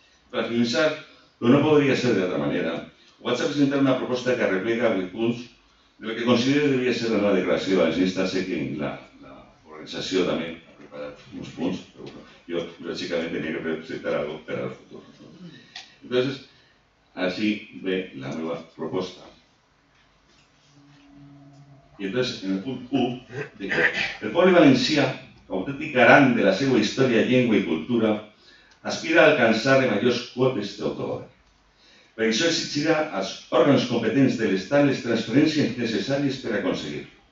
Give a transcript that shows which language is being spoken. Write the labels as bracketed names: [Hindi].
[Catalan] Per finalitzar, però no podria ser d'altra manera, vaig a presentar una proposta que arreplega 8 punts de lo que considero que devia ser la nova declaració valencianista. Sé que l'organització també ha preparat uns punts, però jo lògicament tenia que presentar algo per al futur. [Spanish] Entonces, así ve la nueva propuesta. Y entonces, en el punto 1, [Catalan] el poble valencià, autèntic garant de la seva història, llengua i cultura, aspira a alcançar majors quotes d'autogovern. Per això exigirà als òrgans competents de l'Estat les transferències necessàries per aconseguir-lo.